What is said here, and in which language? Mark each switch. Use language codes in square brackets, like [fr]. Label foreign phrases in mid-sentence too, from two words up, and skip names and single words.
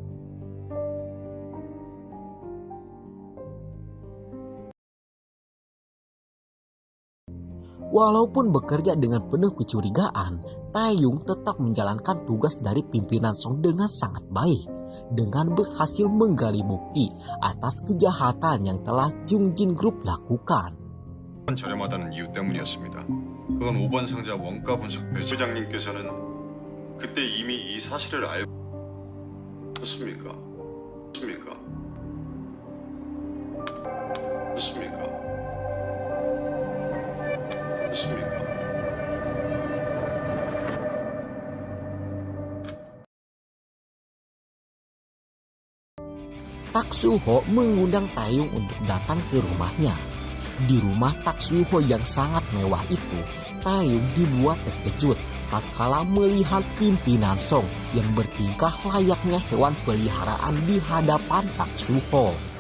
[id] Walaupun bekerja dengan penuh kecurigaan, Taeyong tetap menjalankan tugas dari pimpinan Song dengan sangat baik, dengan berhasil menggali bukti atas kejahatan yang telah Jungjin Group lakukan. [ko] 저렴하다는 이유 때문이었습니다. 그건 5번 상자 원가 분석표 회장님께서는 그때 이미 이 사실을 알고 있었습니까? 맞습니까? 맞습니까? 맞습니까? [id] Tak Soo-ho mengundang Tae-yong untuk datang ke rumahnya. Di rumah Tak Soo-ho yang sangat mewah itu, Tae-yong dibuat terkejut tatkala melihat pimpinan Song yang bertingkah layaknya hewan peliharaan di hadapan Tak Soo-ho.